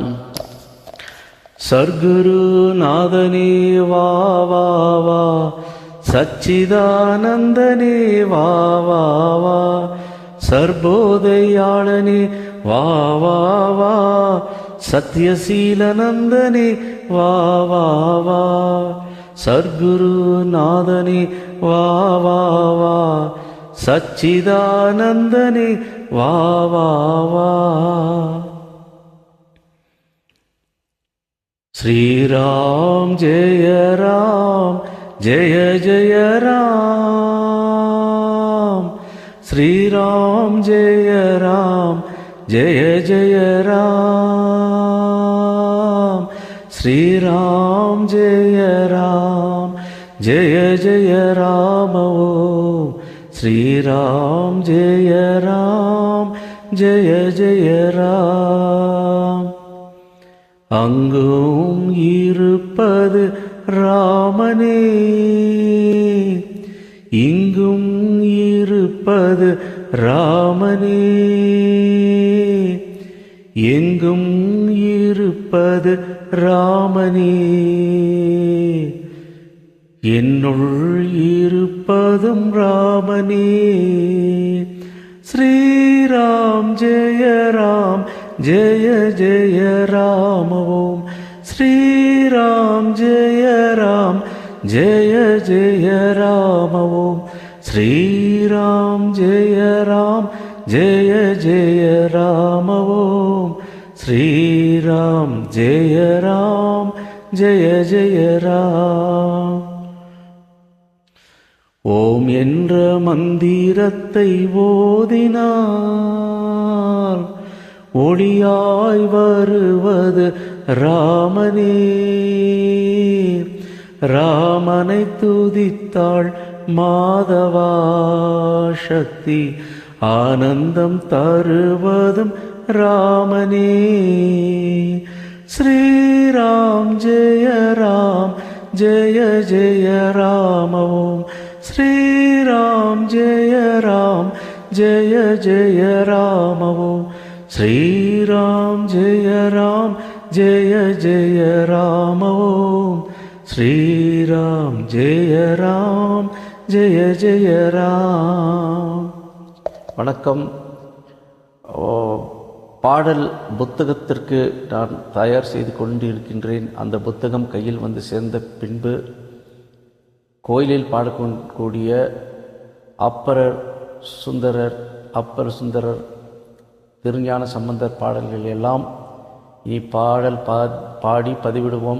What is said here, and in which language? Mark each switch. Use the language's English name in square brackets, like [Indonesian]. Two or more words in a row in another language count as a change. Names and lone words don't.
[Tamil] சர்க்குரு நாதனே வா வா வா, சச்சிதானந்தனே வா வா வா, சர்போதயாளனே வா வா வா, சத்யசீலநந்தனே வா வா வா, சர்க்குரு நாதனே வா வா வா, சச்சிதானந்தனே வா வா வா. [Sanskrit] श्रीराम जय राम जय जय राम, श्रीराम जय राम जय जय राम, श्रीराम जय राम जय जय राम ओम, श्रीराम जय राम जय जय राम. [Tamil] அங்கும் இருப்பது ராமனே, இங்கும் இருப்பது ராமனே, எங்கும் இருப்பது ராமனே, என்னுள் இருப்பதும் ராமனே. [Sanskrit] श्रीराम जय राम जय जय राम ओम, श्रीराम जय राम जय जय राम ओम, श्रीराम जय राम जय जय राम ओम, श्रीराम जय राम जय जय राम. [Tamil] ஓம் என்ற மந்திரத்தை ஓதினார் ஒளியாய் வருவது ராமனே, ராமனை துதித்தாள் மாதவா சக்தி, ஆனந்தம் தருவதும் ராமனே. [Sanskrit] श्रीराम जय राम जय जय राम ओम, श्रीराम जय राम जय जय राम ओम, श्रीराम जय राम जय जय राम ओम, श्रीराम जय राम जय जय राम. [Tamil] வணக்கம். பாடல் புத்தகத்திற்கு நான் தயார் செய்து கொண்டிருக்கின்றேன். அந்த புத்தகம் கையில் வந்து சேர்ந்த பின்பு கோயிலில் பாடக்கூடிய அப்பர சுந்தரர் திருஞான சம்பந்தர் பாடல்கள் எல்லாம் இனி பாடி பதிவிடுவோம்.